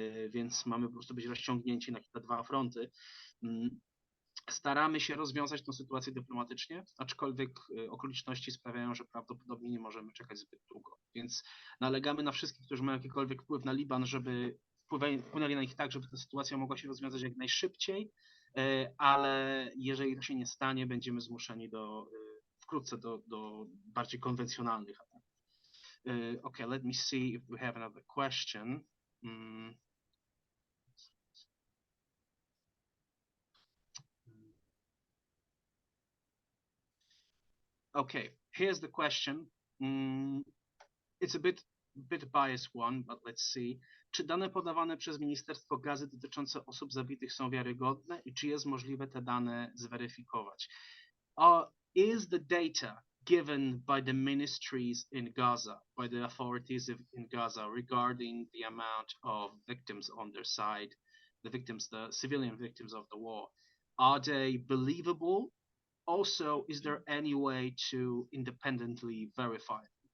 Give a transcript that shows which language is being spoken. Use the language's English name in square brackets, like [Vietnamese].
[Polish] Więc mamy po prostu być rozciągnięci na te dwa fronty. Staramy się rozwiązać tę sytuację dyplomatycznie, aczkolwiek okoliczności sprawiają, że prawdopodobnie nie możemy czekać zbyt długo. Więc nalegamy na wszystkich, którzy mają jakikolwiek wpływ na Liban, żeby wpłynęli na nich tak, żeby ta sytuacja mogła się rozwiązać jak najszybciej, ale jeżeli to się nie stanie, będziemy zmuszeni wkrótce do bardziej konwencjonalnych ataków. [English] Okay, let me see if we have another question. Okay, here's the question. It's a bit biased one, but let's see. [Polish] Czy dane podawane przez Ministerstwo Gazy dotyczące osób zabitych są wiarygodne i czy jest możliwe te dane zweryfikować? [English] Is the data given by the ministries in Gaza, by the authorities in Gaza regarding the amount of victims on their side, the civilian victims of the war, are they believable? Also, is there any way to independently verify?